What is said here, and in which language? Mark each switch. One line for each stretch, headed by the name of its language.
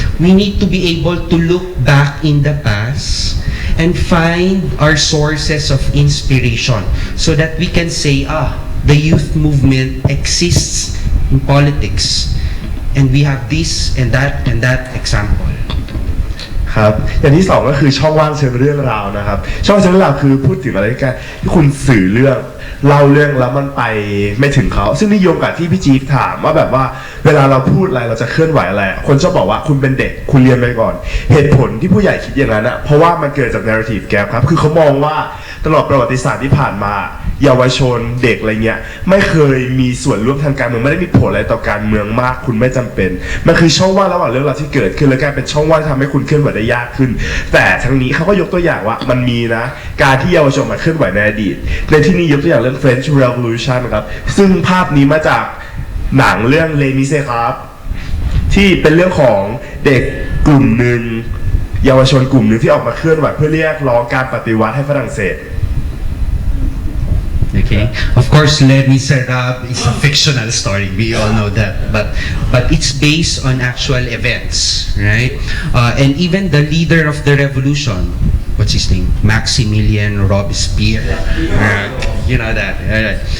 English: We need to be able to look back in the past and find our sources of inspiration so that we can say, the youth movement exists in politics, and we have this and that example.
Thai: ครับอย่างที่สองก็คือช่องว่างเชิงเรื่องราวนะครับช่องว่างเชิงเรื่องราวคือพูดถึงอะไรกันที่คุณสื่อเรื่องเล่าเรื่องแล้วมันไปไม่ถึงเขาซึ่งนิยมกับที่พี่จี๊ฟถามว่าแบบว่าเวลาเราพูดอะไรเราจะเคลื่อนไหวอะไรคนชอบบอกว่าคุณเป็นเด็กคุณเรียนไปก่อนเหตุผลที่ผู้ใหญ่คิดอย่างนั้นเพราะว่ามันเกิดจาก
English: narrative gap
Thai: ครับคือเขามองว่าตลอดประวัติศาสตร์ที่ผ่านมา เยาวชนเด็กอะไรเงี้ยไม่เคยมีส่วนร่วมทางการเมืองไม่ได้มีผลอะไรต่อการเมืองมากคุณไม่จำเป็นมันคือช่องว่างระหว่างเรื่องราวที่เกิดขึ้นและกลายเป็นช่องว่างที่ทำให้คุณเคลื่อนไหวได้ยากขึ้นแต่ทั้งนี้เขาก็ยกตัวอย่างว่ามันมีนะการที่เยาวชนมาเคลื่อนไหวในอดีตในที่นี้ยกตัวอย่างเรื่อง French Revolution นะครับซึ่งภาพนี้มาจากหนังเรื่องเลมิเซครับที่เป็นเรื่องของเด็กกลุ่มหนึ่งเยาวชนกลุ่มหนึ่งที่ออกมาเคลื่อนไหวเพื่อเรียกร้องการปฏิวัติให้ฝรั่งเศส
English: Okay. Of course, Les Miserables is a fictional story. We all know that, but it's based on actual events, right? And even the leader of the revolution, what's his name? Maximilian Robespierre. You know that.